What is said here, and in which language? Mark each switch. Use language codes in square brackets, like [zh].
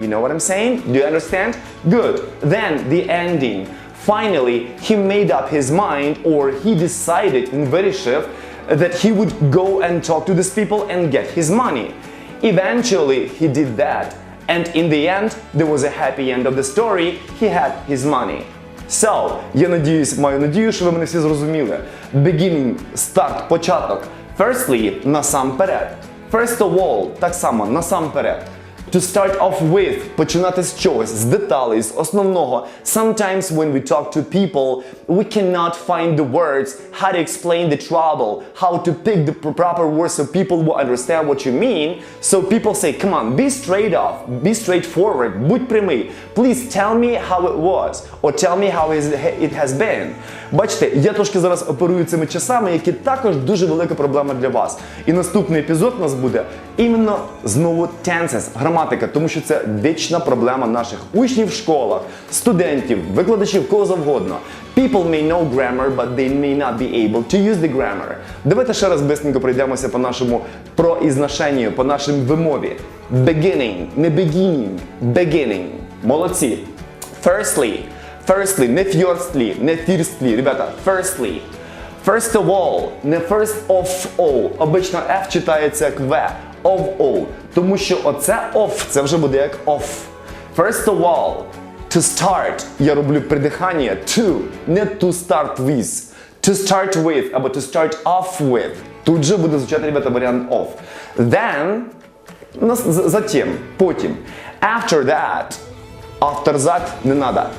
[en] You know what I'm saying? Do you understand? Good. Then the ending. Finally, he made up his mind, or he decided in вирішив that he would go and talk to these people and get his money. Eventually, he did that. And in the end, there was a happy end of the story. He had his money. [uk] So, маю надію, що ви мене всі зрозуміли. [en] Beginning, start, початок. Firstly, насамперед. First of all, [uk] так само, насамперед. [en] To start off with, [uk] починати з чогось, з деталей, з основного. [en] Sometimes when we talk to people, we cannot find the words, how to explain the trouble, how to pick the proper words so people will understand what you mean. So people say, come on, be straight off, be straightforward, [uk] будь прямий. [en] Please tell me how it was, or tell me how it has been. [uk] Бачите, я трошки зараз оперую цими часами, які також дуже велика проблема для вас. І наступний епізод у нас буде іменно знову tenses, граматика, тому що це вічна проблема наших учнів в школах, студентів, викладачів, кого завгодно. [en] People may know grammar, but they may not be able to use the grammar. [uk] Давайте ще раз бистренько пройдемося по нашому произношенню, по нашій вимові. [en] Beginning, не beginning, beginning. Молодці. Firstly, не firstly, не firstly, ребята, firstly. First of all, не first of all. [uk] Обично F читається як V. Of all. Тому що оце of, це вже буде як off. [en] First of all, To start [uk] я роблю придихання [en] to, не to start with. To start with або to start off with. [uk] Тут же буде звучати, ребята, варіант of. Then, затем, потім. [en] After that. [uk] After не надо.